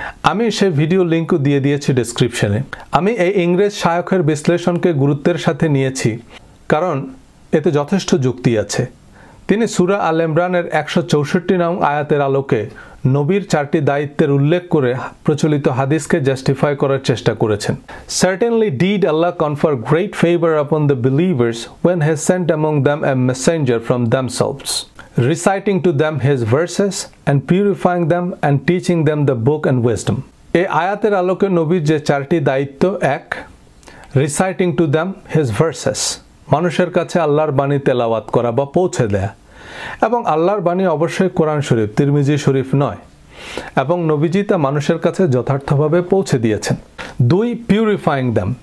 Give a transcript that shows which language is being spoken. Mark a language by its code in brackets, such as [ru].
[bn] আমি সেই ভিডিও লিঙ্কও দিয়ে দিয়েছি ডেসক্রিপশনে। আমি এই ইংরেজ শায়খের বিশ্লেষণকে গুরুত্বের সাথে নিয়েছি, কারণ এতে যথেষ্ট যুক্তি আছে। তিনি সূরা আল ইমরানের 164 নং আয়াতের আলোকে নবীর 4টি দায়িত্বের উল্লেখ করে প্রচলিত হাদিসকে জাস্টিফাই করার চেষ্টা করেছেন। [en] Certainly did Allah confer great favor upon the believers when He sent among them a messenger from themselves, reciting to them His verses and purifying them and teaching them the book and wisdom. [bn] এই আয়াতের আলোকে নবীর যে 4টি দায়িত্ব: 1. [en] Reciting to them His verses, [bn] মানুষের কাছে আল্লাহর বাণী তেলাওয়াত করা বা পৌঁছে দেয়া, এবং আল্লাহর বাণী অবশ্যই কোরআন শরীফ, তিরমিজি শরীফ নয়, এবং নবীজি তা মানুষের কাছে যথার্থভাবে পৌঁছে দিয়েছেন। 2. [en] Purifying dam.